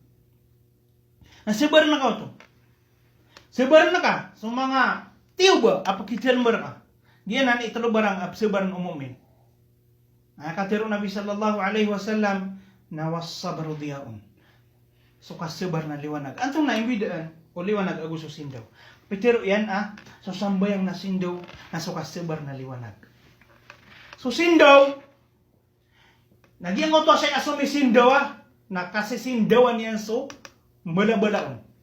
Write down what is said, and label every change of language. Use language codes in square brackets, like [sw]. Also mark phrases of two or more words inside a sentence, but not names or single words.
[mrw] Nasabar na ka to. Sabar na ka sa mga tiuba apakitil mo ka. Diyan italo barang sabar ng umumin. Katiro Nabi [ar] sallallahu alaihi wasallam [mrw] na [ar] was-sabru diyaun. [mrw] So kasabar na liwanag. Antong naimbidaan o liwanag aguso sindaw. Pero yan so sambayang na sindaw na so kasabar na liwanag. So sindaw nagyang to sa asumi sindaw na kasi sindawan yan so bala-balaon.